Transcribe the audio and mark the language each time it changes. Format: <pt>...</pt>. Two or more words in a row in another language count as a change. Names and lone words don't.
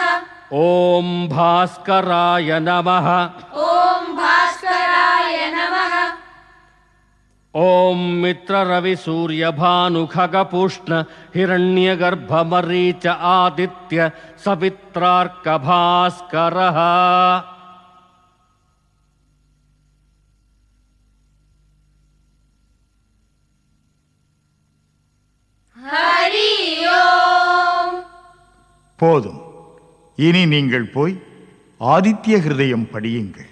<sa>ॐ भास्कराय नमः ॐ भास्कराय नमः ॐ मित्ररविसूर्यभानुखगपुष्ण हिरण्यगर्भमरीच आदित्य सवित्रार्कभास्करः हरि ॐ.</sa> <ta>போதும். இனி நீங்கள் போய் ஆதித்ய ஹிருதயம் படியுங்கள்.</ta>